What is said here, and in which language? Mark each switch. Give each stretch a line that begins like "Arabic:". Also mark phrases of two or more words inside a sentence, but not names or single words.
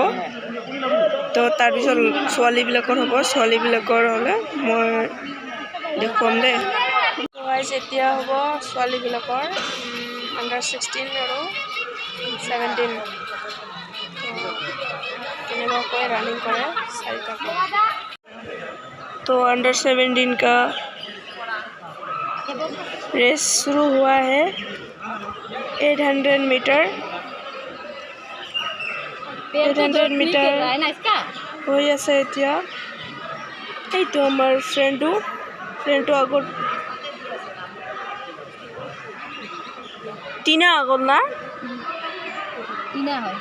Assamese: তো তাৰপিছত ছোৱালীবিলাকৰ হ'ব। ছোৱালীবিলাকৰ হ'লে মই দেখুৱাম দেই। এতিয়া হ'ব ছোৱালীবিলাকৰ আণ্ডাৰ 16 আৰু 17। কেনেকুৱাকৈ ৰানিং কৰে 4টা।
Hindi: तो अंडर 17 का रेस शुरू हुआ है।
Assamese: 800 मीटर হৈ আছে এতিয়া। এইটো আমাৰ ফ্ৰেণ্ডটো আগত টিনা আগত না টিনা হয়